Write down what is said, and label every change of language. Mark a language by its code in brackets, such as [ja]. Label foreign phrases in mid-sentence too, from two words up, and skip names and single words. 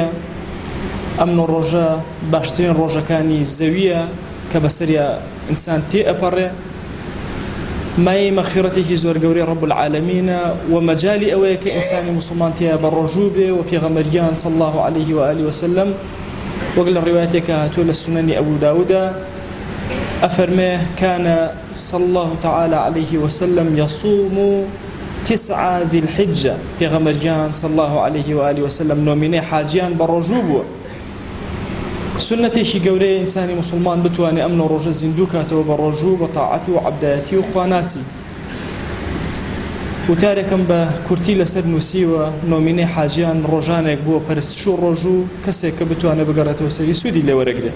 [ckb] ئەم ڕۆژە باشترین ڕۆژەکانی زەویە کە بەسەریە ئینسان تێ ئەپەڕێ، مای مەغفیرەتێکی زۆر گەورەی [ar] ڕەب العالەمینە [ckb] و مەجای ئەوەیە کە ئینسانی موسڵمان تێیە بە ڕۆژوو بێ و پێغەمبەریان [ar] صلی الله عليه وآله وسلم [ckb] وەک لە ڕیوایەتێکە هاتووە لە سونەنی ئەبوو داوودە ئەفەرمێ [ar] كان صلى الله تعالى عليه وسلم يصوم 9 ذي الحجة. [ckb] پێغەمبەریان [ar] صلى الله عليه وآله وسلم [ckb] نۆمینەی حاجیان بە ڕۆژوو بووە. سنەتێکی گەورەیە ئینسانی موسڵمان بتوانێت ئەم ڕۆژە زیندوو کاتەوە بە ڕۆژوو بە تاعەت و عەبدایەتی و خواناسی. وتارێکم بە کورتی لەسەر نووسیوە نۆمینەی حاجیان ڕۆژانێک بووە پەرستش و ڕۆژوو کەسێک کە بتوانێت بگەڕێتەوە سەری سوودی لێوەرەگرێت.